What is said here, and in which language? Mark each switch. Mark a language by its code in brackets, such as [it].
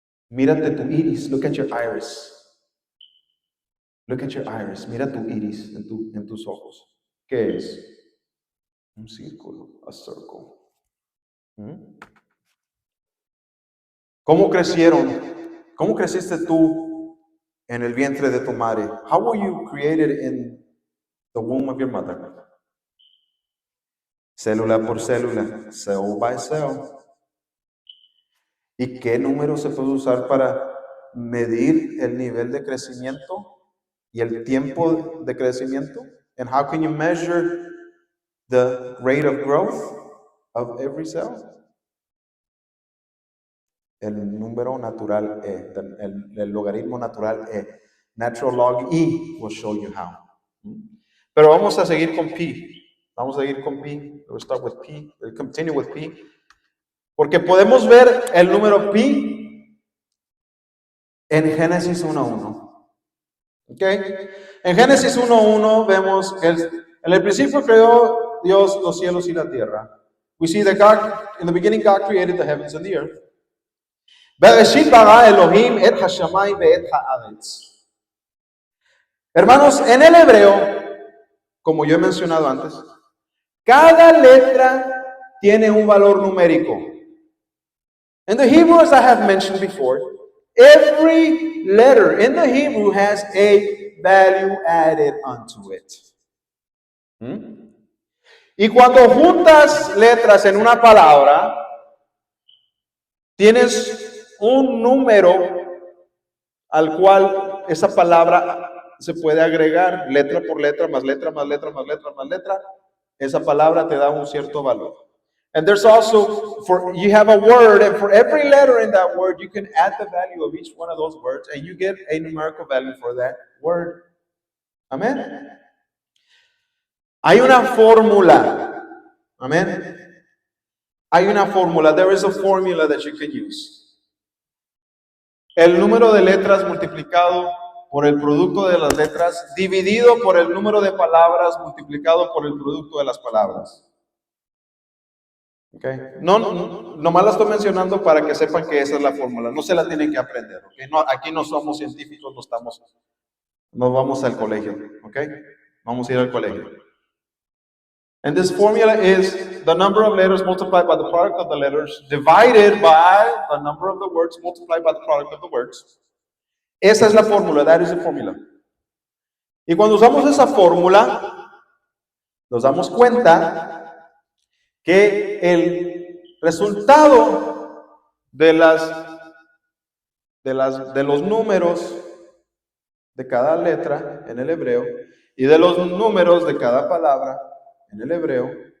[es] Mírate tu iris, [en] look at your iris. Look at your iris. [es] Mira tu iris en tus ojos. ¿Qué es? Un círculo, [en] a circle. [es] ¿Cómo crecieron? ¿Cómo creciste tú en el vientre de tu madre? [en] How were you created in the womb of your mother? [es] Célula por célula, [en] cell by cell. [es] ¿Y qué número se puede usar para medir el nivel de crecimiento y el tiempo de crecimiento? [en] And how can you measure the rate of growth of every cell? [es] El número natural E, el logaritmo natural E. [en] Natural log E will show you how. [es] Pero vamos a seguir con pi. Vamos a seguir con pi. [en] We'll start with pi. [es] We'll continue with pi. Porque podemos ver el número pi en Génesis 1:1. Okay. En Génesis 1:1 vemos que en el principio creó Dios los cielos y la tierra. [en] We see that God, in the beginning, God created the heavens and the earth. [he] Bereshit bara Elohim et hashamay ve'et haaretz. [es] Hermanos, en el hebreo, como yo he mencionado antes, cada letra tiene un valor numérico. [en] In the Hebrew, as I have mentioned before, every letter in the Hebrew has a value added onto it. [es] Y cuando juntas letras en una palabra, tienes un número al cual esa palabra se puede agregar, letra por letra, más letra, más letra, más letra, más letra. Esa palabra te da un cierto valor. [en] And there's also, you have a word, and for every letter in that word, you can add the value of each one of those words, and you get a numerical value for that word. [es] Amen. Hay una fórmula. Amen. Hay una fórmula. [en] There is a formula that you can use. [es] El número de letras multiplicado por el producto de las letras dividido por el número de palabras multiplicado por el producto de las palabras. Okay. Nomás la estoy mencionando para que sepan que esa es la fórmula. No se la tienen que aprender. Okay. No, aquí no somos científicos, no vamos al colegio. Okay. Vamos a ir al colegio. [en] And this formula is the number of letters multiplied by the product of the letters divided by the number of the words multiplied by the product of the words. [es] Esa es la fórmula. [en] That is the formula. [es] Y cuando usamos esa fórmula, nos damos cuenta que el resultado de los números de cada letra en el hebreo y de los números de cada palabra en el hebreo